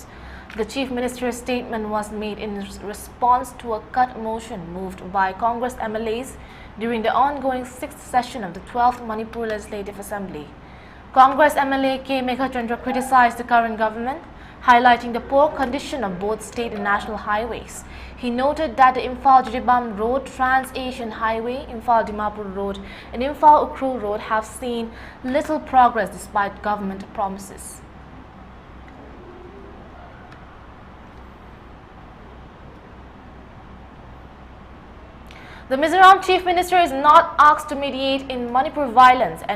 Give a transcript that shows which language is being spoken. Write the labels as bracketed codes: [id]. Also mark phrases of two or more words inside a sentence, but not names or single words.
[en] The Chief Minister's statement was made in response to a cut motion moved by Congress MLAs during the ongoing 6th session of the 12th Manipur Legislative Assembly. Congress MLA K. Meghachandra criticized the current government, highlighting the poor condition of both state and national highways. He noted that the Imphal-Jiribam Road, Trans-Asian Highway, Imphal-Dimapur Road and Imphal-Ukhrul Road have seen little progress despite government promises. The Mizoram Chief Minister is not asked to mediate in Manipur violence, N.